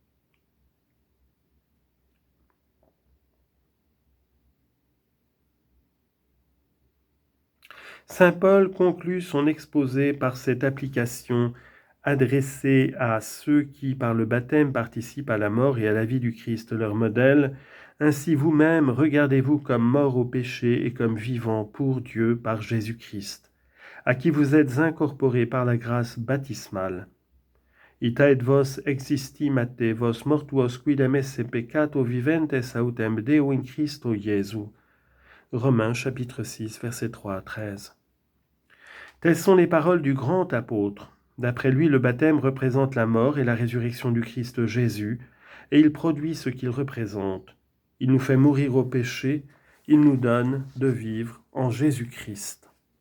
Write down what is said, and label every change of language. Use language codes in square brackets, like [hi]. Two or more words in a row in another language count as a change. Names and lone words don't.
[fr] Saint Paul conclut son exposé par cette application adressée à ceux qui, par le baptême, participent à la mort et à la vie du Christ, leur modèle. Ainsi vous-même, regardez-vous comme morts au péché et comme vivants pour Dieu par Jésus-Christ, à qui vous êtes incorporés par la grâce baptismale. [la] ita et vos existimate, vos mortuos quidem esse peccato viventes autem Deo in Christo Jesu. [fr] Romains chapitre 6, versets 3 à 13. Telles sont les paroles du grand apôtre. D'après lui, le baptême représente la mort et la résurrection du Christ Jésus, et il produit ce qu'il représente. Il nous fait mourir au péché, il nous donne de vivre en Jésus-Christ.